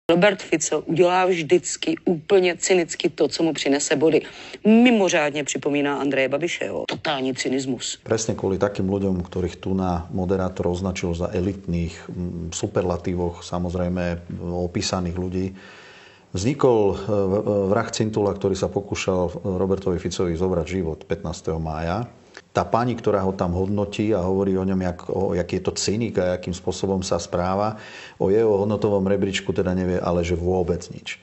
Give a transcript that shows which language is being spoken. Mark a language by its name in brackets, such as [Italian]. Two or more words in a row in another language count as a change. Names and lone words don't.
[Czech] Robert Fico udělá vždycky úplně cynicky to, co mu přinese body. Mimořádně připomíná Andreje Babišeho. Totální cynismus. [Slovak] Presne kvôli takým ľuďom, ktorých tu na moderátor označil za elitných, superlatívoch, samozrejme opísaných ľudí, vznikol vrah Cintula, ktorý sa pokúšal Robertovi Ficovi zobrať život 15. mája. Tá pani, ktorá ho tam hodnotí a hovorí o ňom, aký je to cynik a akým spôsobom sa správa, o jeho hodnotovom rebríčku teda nevie, ale že vôbec nič.